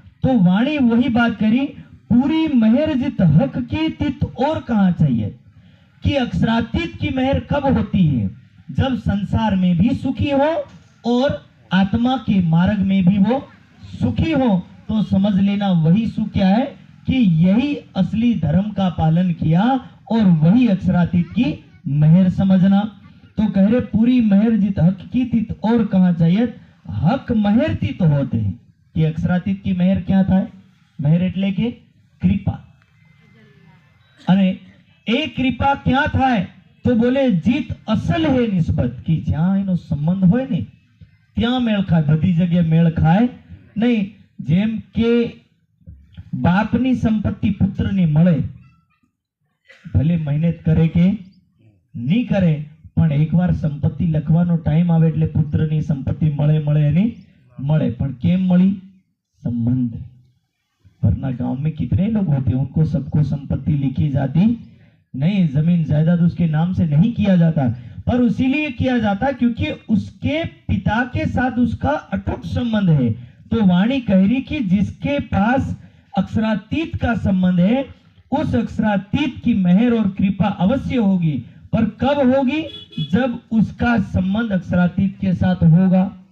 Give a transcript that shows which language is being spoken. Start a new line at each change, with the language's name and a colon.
Hindi: तो वाणी वही बात करी, पूरी मेहर जित हक की तित और कहां चाहिए, कि अक्षरातीत की मेहर कब होती है, जब संसार में भी सुखी हो और आत्मा के मार्ग में भी वो सुखी हो। तो समझ लेना वही सुख क्या है, कि यही असली धर्म का पालन किया और वही अक्षरातीत की मेहर समझना। तो कह रहे पूरी मेहर जित हक की तित और कहां चाहिए, हक मेहर तित होते हैं। कि अक्षरातीत की मेहर क्या था,
Gujarati: मेहर એટલે કે कृपा, અને એ कृपा क्या થાય
Hindi: तो बोले जीत असल है निस्बत,
Gujarati: कि જ્યાં એનો સંબંધ હોય ને ત્યાં મેળ ખાય, બધી જગ્યાએ મેળ ખાય નહીં। જેમ કે બાપની સંપત્તિ પુત્રને મળે, ભલે મહેનત કરે કે નહીં કરે, પણ એકવાર સંપત્તિ લખવાનો ટાઈમ આવે એટલે પુત્રની સંપત્તિ મળે મળે એની મળે। પણ કેમ મળી, संबंध।
Hindi: वरना गांव में कितने लोग होते हैं उनको सबको संपत्ति लिखी जाती नहीं, जमीन जायदाद उसके नाम से नहीं किया जाता, पर इसीलिए किया जाता क्योंकि उसके पिता के साथ उसका अटूट संबंध है। तो वाणी कह रही कि जिसके पास अक्षरातीत का संबंध है उस अक्षरातीत की मेहर और कृपा अवश्य होगी, पर कब होगी, जब उसका संबंध अक्षरातीत के साथ होगा।